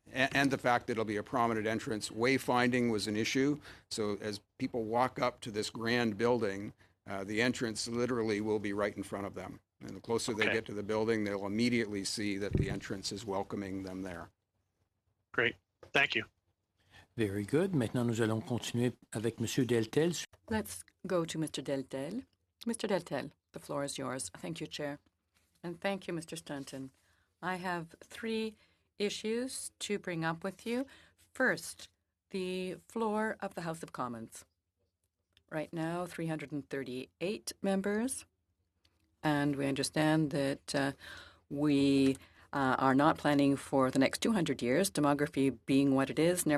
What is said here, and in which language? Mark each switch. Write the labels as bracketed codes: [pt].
[en] And the fact that it'll be a prominent entrance. Wayfinding was an issue, so as people walk up to this grand building, the entrance literally will be right in front of them. And the closer they get to the building, they'll immediately see that the entrance is welcoming them there. Great. Thank you. Very good. [fr] Maintenant, nous allons continuer avec Monsieur Deltel. [en] Let's go to Mr. Deltel. Mr. Deltel, the floor is yours. Thank you, Chair. And thank you, Mr. Stanton. I have 3 issues to bring up with you. First, the floor of the House of Commons. Right now, 338 members, and we understand that we are not planning for the next 200 years, demography being what it is.